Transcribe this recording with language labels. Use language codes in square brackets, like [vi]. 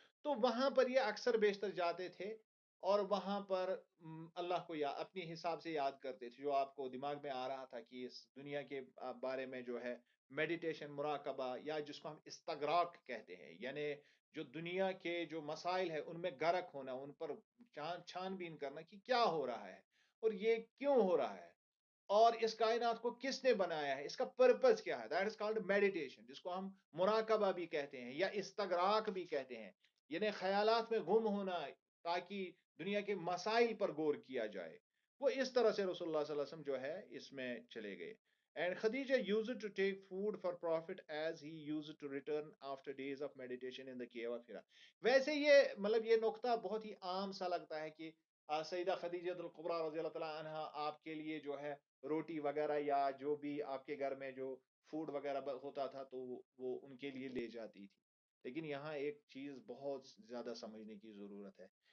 [ur] تو وہاں پر یہ اکثر بیشتر جاتے تھے اور وہاں پر اللہ کو اپنے حساب سے یاد کرتے تھے جو آپ کو دماغ میں آ رہا تھا کہ اس دنیا کے بارے میں جو ہے میڈیٹیشن، مراقبہ، یا جس کو ہم استغراق کہتے ہیں، یعنی جو دنیا کے جو مسائل ہے ان میں غرق ہونا، ان پر چھان بین کرنا کہ کیا ہو رہا ہے اور یہ کیوں ہو رہا ہے اور اس کائنات کو کس نے بنایا ہے، اس کا پرپز کیا ہے. [en] that is called meditation, [ur] جس کو ہم مراقبہ بھی کہتے ہیں یا استغراق بھی کہتے ہیں، یعنی خیالات میں گم ہونا تاکہ دنیا کے مسائل پر غور کیا جائے. وہ اس طرح سے رسول اللہ صلی اللہ علیہ وسلم جو ہے اس میں چلے گئے. [en] And Khadija used to take food for prophet as he used to return after days of meditation in the cave of Hira. [ur] ویسے یہ مطلب یہ نقطہ بہت ہی عام سا لگتا ہے کہ سیدہ خدیجہ الکبریٰ رضی اللہ تعالیٰ عنہ آپ کے لیے جو ہے روٹی وغیرہ یا جو بھی آپ کے گھر میں جو فوڈ وغیرہ ہوتا تھا تو وہ ان کے لیے لے جاتی تھی. لیکن یہاں ایک چیز بہت زیادہ سمجھنے کی ضرورت ہے.